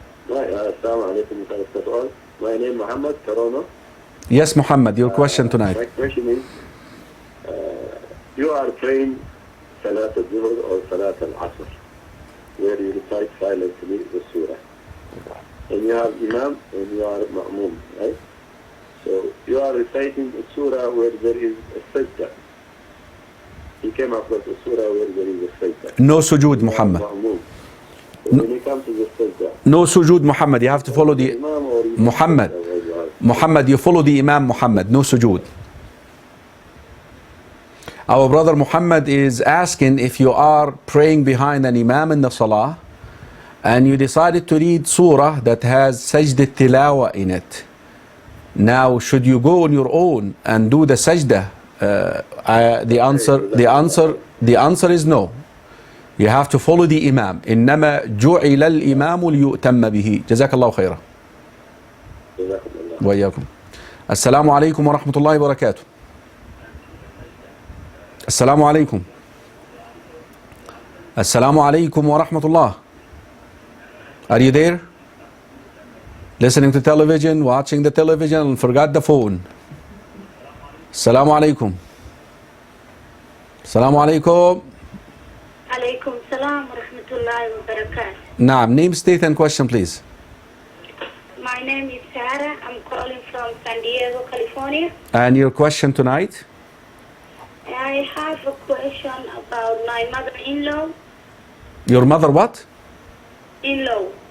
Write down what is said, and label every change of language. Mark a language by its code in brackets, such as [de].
[ar] السلام عليكم ورحمة الله. [en] My name is Muhammad Karono. Yes, Muhammad, your question tonight. My question is, you are praying Salat al-Zuhr or Salat al-Asr, where you recite silently the surah. And you have Imam and you are Ma'mum, right? So you are reciting a surah where there is a sajda. He came up with a surah where there is a sajda. No sujood, Muhammad. Ma'mum. So when you come to the sajda, No sujood, Muhammad. You have to follow the Imam or you Muhammad. Muhammad, you follow the Imam Muhammad. No sujood. Our brother Muhammad is asking if you are praying behind an Imam in the Salah and you decided to read surah that has sajda tilawa in it. Now, should you go on your own and do the sajda? The answer is no. You have to follow the Imam. [ar] إنما جعل الإمام ليؤتم به. جزاك الله خيرا. وإياكم. السلام عليكم ورحمة الله وبركاته. السلام عليكم. السلام عليكم ورحمة الله. [en] Are you there? Listening to television, watching the television, and forgot the phone. [ar] السلام عليكم. السلام عليكم. عليكم السلام ورحمة الله وبركاته. نعم. [en] Name, state and question please. My name is Sarah. I'm calling from San Diego, California. And your question tonight? I have a question about my mother-in-law. Your mother what? In-law.